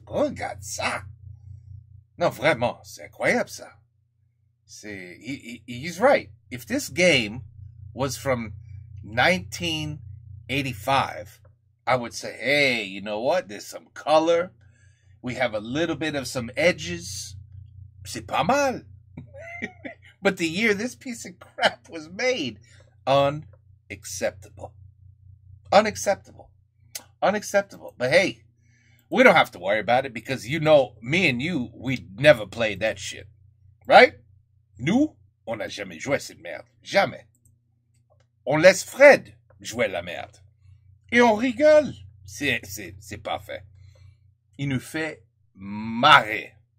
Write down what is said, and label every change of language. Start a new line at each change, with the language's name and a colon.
French: Regarde ça. Non, vraiment, c'est incroyable ça.
English: He's right. If this game was from 1985, I would say, hey, you know what? There's some color. We have a little bit of some edges.
French: C'est pas mal.
English: But the year this piece of crap was made, unacceptable. Unacceptable. But hey, we don't have to worry about it because you know, me and you, we never played that shit. Right?
French: Nous, on n'a jamais joué cette merde. Jamais. On laisse Fred jouer la merde. Et on rigole. C'est parfait. Il nous fait marrer.